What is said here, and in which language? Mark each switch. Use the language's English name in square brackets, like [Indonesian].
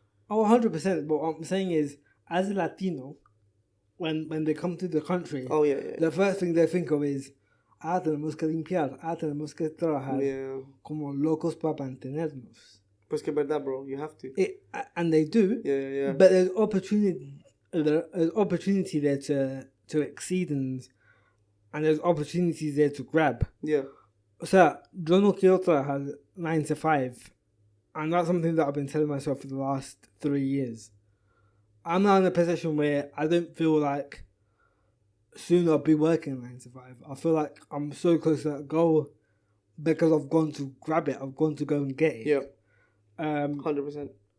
[English] 100%. But what I'm saying is, as a Latino, when they come to the country, the first thing they think of is, [Spanish] tenemos que limpiar, tenemos que trabajar como locos para mantenernos. Pues que verdad, bro. [English] You have to. And they do. Yeah. But there's opportunity there to exceed, and there's opportunities there to grab. Yeah. [Spanish] So, yo no quiero trabajar 9 to 5. [English] And that's something that I've been telling myself for the last 3 years. I'm now in a position where I don't feel like soon I'll be working 9 to 5. I feel like I'm so close to that goal because I've gone to grab it. I've gone to go and get it. Yeah. 100%.